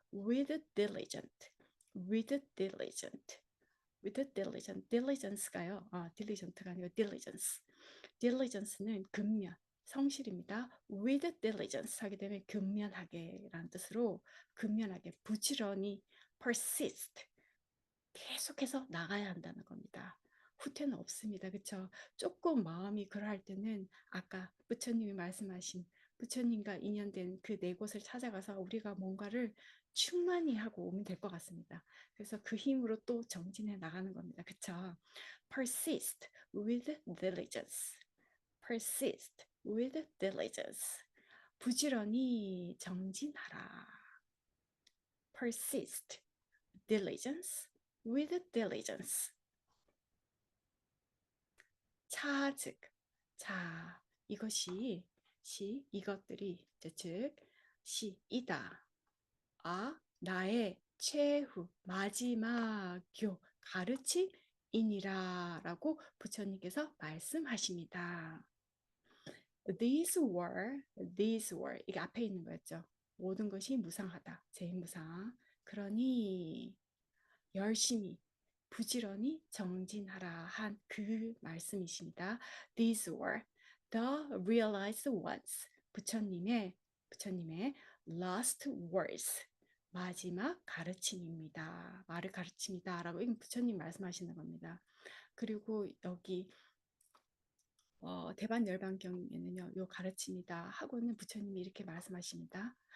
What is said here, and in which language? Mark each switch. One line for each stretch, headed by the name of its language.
English: with diligent, with diligent, with diligent, diligence가요.
Korean: diligent가 아니고 diligence. diligence는 근면, 성실입니다.
English: with diligence
Korean: 하게 되면 근면하게라는 뜻으로 근면하게, 부지런히
English: persist,
Korean: 계속해서 나가야 한다는 겁니다. 후퇴는 없습니다. 그렇죠? 조금 마음이 그러할 때는 아까 부처님이 말씀하신 부처님과 인연된 그 네 곳을 찾아가서 우리가 뭔가를 충만히 하고 오면 될 것 같습니다. 그래서 그 힘으로 또 정진해 나가는 겁니다. 그렇죠?
English: persist with diligence. persist with diligence.
Korean: 부지런히 정진하라.
English: persist, diligence, with diligence.
Korean: 차즉, 자, 이것들이, 즉, 이다. 나의 최후, 마지막 가르침이니라 라고 부처님께서 말씀하십니다.
English: these were,
Korean: 이게 앞에 있는 거였죠. 모든 것이 무상하다, 제무상. 그러니 열심히 부지런히 정진하라 한 그 말씀이십니다.
English: These were the realized ones.
Korean: 부처님의
English: last words.
Korean: 마지막 가르침입니다. 말을 가르칩니다라고 부처님 말씀하시는 겁니다. 그리고 여기 대반열반경에는요, 요 가르침이다 하고는 부처님이 이렇게 말씀하십니다.